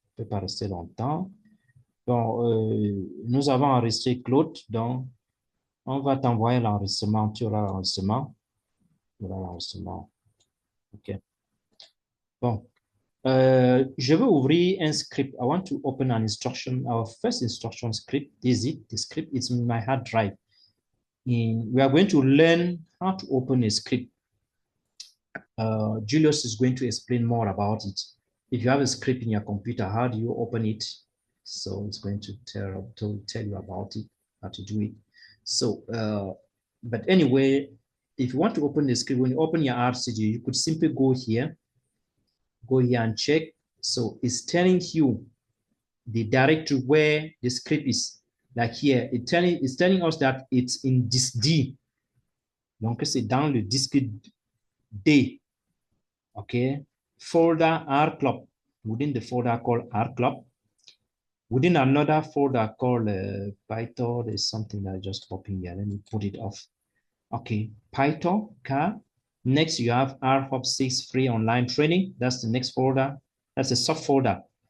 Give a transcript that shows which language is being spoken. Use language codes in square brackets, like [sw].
[fr] ne peut pas rester longtemps. Bon, nous avons enregistré Claude, donc on va t'envoyer l'enregistrement, tu auras l'enregistrement. Tu auras l'enregistrement. OK. Bon, je veux ouvrir un script. [en] I want to open an instruction, our first instruction script. This is it, the script. It's in my hard drive. We are going to learn how to open a script. Julius is going to explain more about it. If you have a script in your computer, how do you open it? So it's going to tell you about it, how to do it. So, but anyway, if you want to open the script, when you open your RStudio, you could simply go here and check. So it's telling you the directory where the script is. Like here, it's telling us that it's in disk D. [fr] Donc, c'est dans le disque D. [en] Okay. Folder R Club. Within the folder called R Club. Within another folder called Python, there's something that just popping here. Let me put it off. Okay. Python, car. Next, you have RHOP6 free online training. That's the next folder. That's a subfolder.